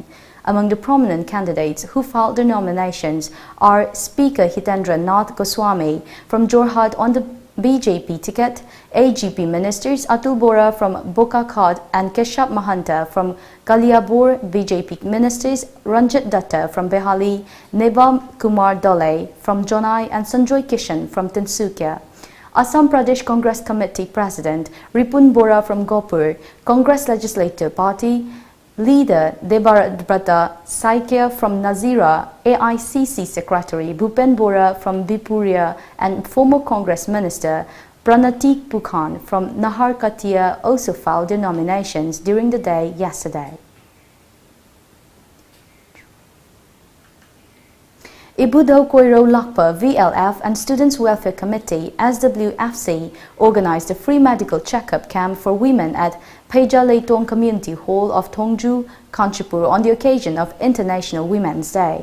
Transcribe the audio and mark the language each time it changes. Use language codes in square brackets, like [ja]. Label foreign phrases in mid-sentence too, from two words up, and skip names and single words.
[en] Among the prominent candidates who filed their nominations are Speaker Hitendra Nath Goswami from Jorhat on the BJP ticket, AGP ministers Atul Bora from Bokakhat and Keshav Mahanta from Kaliabor, BJP ministers Ranjit Datta from Behali, Nebam Kumar Dole from Jonai and Sanjoy Kishan from Tinsukia. Assam Pradesh Congress Committee President Ripun Bora from Gopur, Congress Legislative Party Leader Debabrata Saikia from Nazira, AICC Secretary Bhupen Bora from Bipuria and former Congress Minister Pranatik Pukhan from Naharkatia also filed their nominations during the day yesterday. Ibudho Koiro Lakpa VLF and Students Welfare Committee SWFC organized a free medical checkup camp for women at Peja Leitong Community Hall of Tongju, Kanchipur on the occasion of International Women's Day.